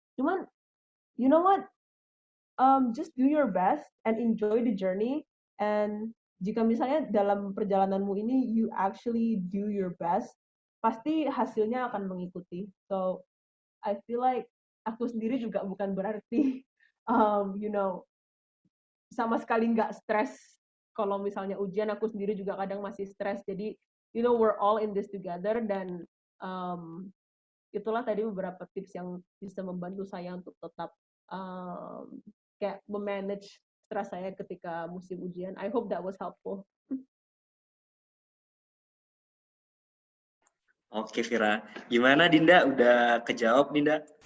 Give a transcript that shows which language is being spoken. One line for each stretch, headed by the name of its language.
English: Cuman you know what, just do your best and enjoy the journey.
Indonesian: And jika misalnya dalam perjalananmu ini
English: you actually do your best,
Indonesian: pasti hasilnya akan mengikuti.
English: So I feel like
Indonesian: aku sendiri juga bukan berarti sama sekali nggak stres. Kalau misalnya ujian, aku sendiri juga kadang masih stres. Jadi
English: we're all in this together.
Indonesian: Dan itulah tadi beberapa tips yang bisa membantu saya untuk tetap kayak memanage stres saya ketika musim ujian.
English: I hope that was helpful.
Indonesian: Oke, Vira. Gimana, Dinda? Udah kejawab, Dinda?